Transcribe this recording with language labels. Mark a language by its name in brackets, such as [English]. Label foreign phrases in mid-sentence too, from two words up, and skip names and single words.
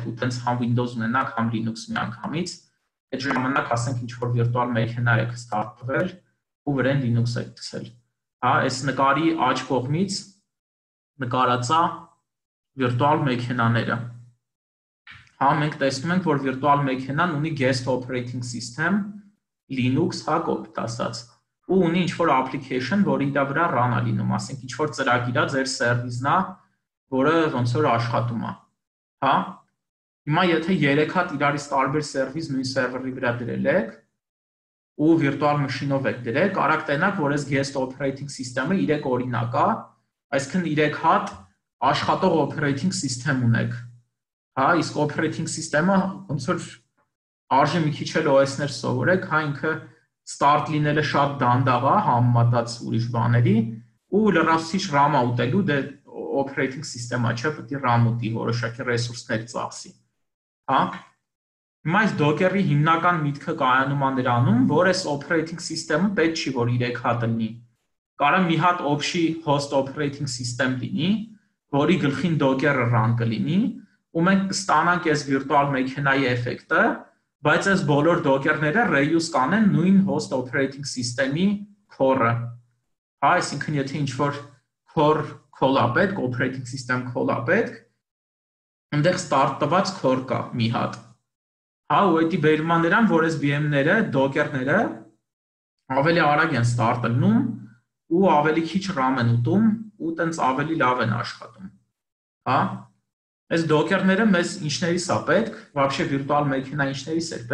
[Armenian] ու տենց համ Windows ունենաք, համ Linux միանգամից, այդ ժամանակ ասենք ինչ-որ վիրտուալ մեքենա եք ստարտվել ու վրան Linux եք դրել։ Հա, այս նկարի աջ կողմից նկարած է վիրտուալ մեքենաները։ Հա, մենք տեսնում ենք, որ վիրտուալ մեքենան ունի guest [English] operating system, Linux, [Armenian] հա, կոպիտ ասած, ու ունի ինչ-որ application, որը իր վրա run է լինում, ասենք ինչ-որ ծրագիր է, ձեր սերվիսն է, որը ոնց որ աշխատում է, հա։ Հիմա եթե 3 հատ իրարից տարբեր սերվիս նույն սերվերի վրա դրել եք ու վիրտուալ մաշինով եք դրել, կարաք տենաք, որ այս [English] guest operating [Armenian] system-ը 3 օրինակ է, այսինքն 3 հատ աշխատող [English] operating system [Armenian] ունեք։ Հա, իսկ [English] operating system- [Armenian] ը ոնց որ արժի մի քիչ էլ OS-ներ սովորեք, հա, ինքը start լինելը շատ դանդաղ է համեմատած ուրիշ բաների, ու լրացուցիչ RAM է ուտելու, դե [English] operating system- [Armenian] ը չէ, պետք է RAM ուտի, որոշակի ռեսուրսներ ծախսի։ Հա։ Հիմա այս Docker-ի հիմնական միտքը կայանում է նրանում, որ այս [English] operating system- [Armenian] ը պետք չի որ 3 հատ լինի։ Կարա մի հատ общий [English] host operating system [Armenian] լինի, որի գլխին Docker-ը run կլինի, ու մենք կստանանք այս virtual մեքենայի էֆեկտը, բայց այս բոլոր Docker-ները reuse կանեն նույն [English] host operating system- [Armenian] ի core-ը։ Հա, այսինքն եթե ինչ-որ [English] core call- [Armenian] ա պետք, [English] operating system call- [Armenian] ա պետք, այնտեղ start տված core կա մի հատ։ Հա, ու դա բերում է նրան, որ այս VM-ները, Docker-ները ավելի արագ են start լինում ու ավելի քիչ RAM են ուտում ու տենց ավելի լավ են աշխատում։ Հա, այս Docker-ները մեզ ինչներիս է պետք, вообще virtual մեքենա ինչներիս է